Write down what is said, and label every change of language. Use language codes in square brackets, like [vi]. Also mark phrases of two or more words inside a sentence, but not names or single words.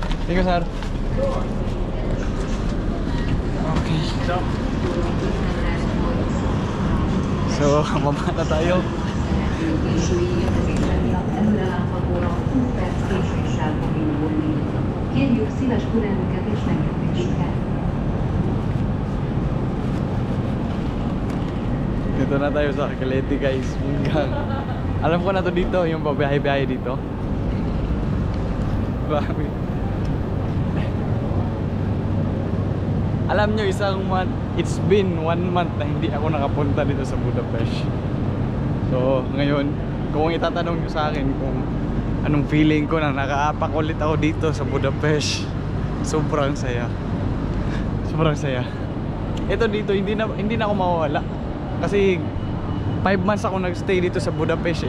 [en] Thank you, sir. Okay. [tl] So, baba na tayo. [hu] Kérjük szíves türelmüket és megértésüket. [tl] Dito na tayo sa Calete guys. Alam ko na to dito, yung babiyahe-biyahe dito. Grabe. Alam nyo, isang month, [en] it's been 1 month [tl] na hindi ako nakapunta dito sa Budapest. So, ngayon, kung itatanong nyo sa akin kung anong feeling ko na nakaapak ulit ako dito sa Budapest, sobrang saya. Sobrang saya. Ito dito, hindi na ako mawawala. Kasi 5 months ako nagstay dito sa Budapest eh.